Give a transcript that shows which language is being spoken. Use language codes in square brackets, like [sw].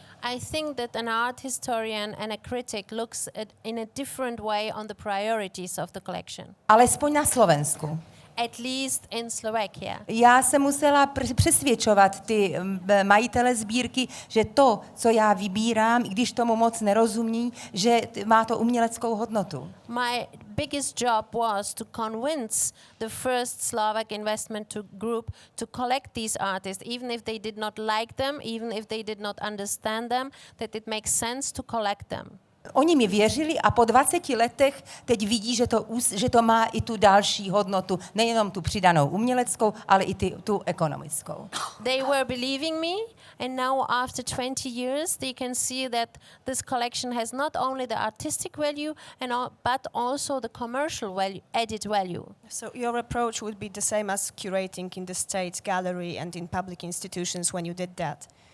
[en] I think that an art historian and a critic looks in a different way on the priorities of the collection. [cs] Alespoň na Slovensku. [en] at least in Slovakia. [cs] Já jsem musela přesvědčovat ty majitele sbírky, že to, co já vybírám, i když tomu moc nerozumí, že má to uměleckou hodnotu. [en] My biggest job was to convince the first Slovak investment group to collect these artists, even if they did not like them, even if they did not understand them, that it makes sense to collect them. [cs] Oni mi věřili a po 20 letech teď vidí, že to má i tu další hodnotu, nejenom tu přidanou uměleckou, ale i tu ekonomickou. [en] They were believing me, and now after 20 years they can see that this collection has not only the artistic value but also the commercial value, added value. So your approach would be the same as curating in the State Gallery and in public institutions when you did that?